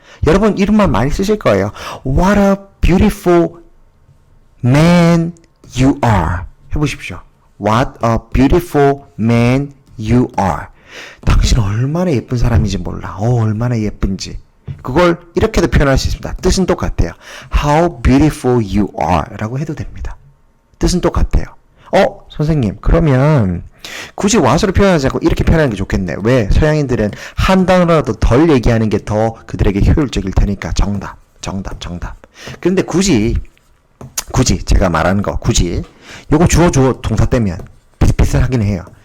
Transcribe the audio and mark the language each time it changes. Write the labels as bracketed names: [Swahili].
[Korean] 여러분 이름만 많이 쓰실 거예요. [English] What a beautiful man you are. [Korean] 해보십시오. [English] What a beautiful man you are. [Korean] 당신 얼마나 예쁜 사람인지 몰라. 얼마나 예쁜지. 그걸 이렇게도 표현할 수 있습니다. 뜻은 똑같아요. [English] How beautiful you are [Korean] 라고 해도 됩니다. 뜻은 똑같아요. 선생님, 그러면 굳이 what으로 표현하지 않고 이렇게 표현하는 게 좋겠네. 왜? 서양인들은 한 단어라도 덜 얘기하는 게 더 그들에게 효율적일 테니까. 정답. 그런데 굳이 제가 말하는 거 요거 주어 동사 떼면 비슷하긴 해요.